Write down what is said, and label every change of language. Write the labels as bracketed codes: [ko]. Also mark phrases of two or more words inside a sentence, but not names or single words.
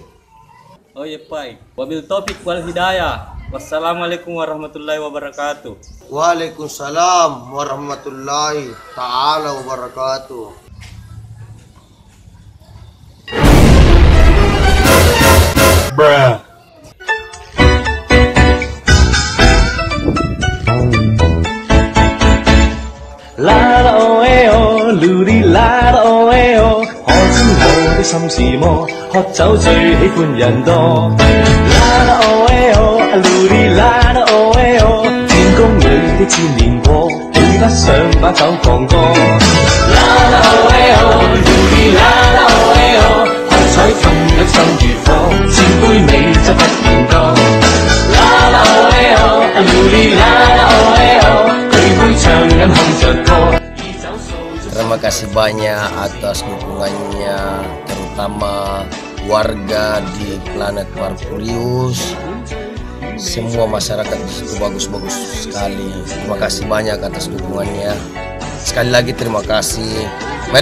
[id] Oh iya, Pak. [ar] وبالتوفيق والهداية. والسلام عليكم ورحمة الله وبركاته. وعليكم السلام ورحمة الله تعالى وبركاته. Bruh. [zh] 啦啦哦哎哦，嚕哩啦啦哦哎哦，可知我的心是麼？喝酒最喜歡人多。啦啦哦哎哦，嚕哩啦啦哦哎哦，天宮裏的千年果，配得上把酒放歌。啦啦哦哎哦，嚕哩啦啦哦哎哦，喝彩分享心如火，千杯美酒不嫌多。啦啦哦哎哦，嚕哩啦啦哦哎哦。唱緊哼着歌。 [id] terima kasih banyak atas dukungannya, terutama warga di planet Merkurius. Semua masyarakat di situ bagus-bagus sekali. Terima kasih banyak atas dukungannya. Sekali lagi terima kasih.